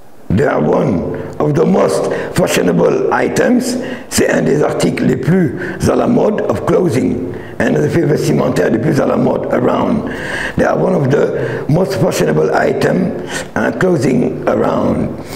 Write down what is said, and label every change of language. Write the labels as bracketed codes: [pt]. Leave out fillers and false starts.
[en] They are one of the most fashionable items. [fr] C'est un des articles les plus à la mode [en] of clothing. [fr] Un des effets vestimentaires les plus à la mode around. [en] They are one of the most fashionable items and clothing around.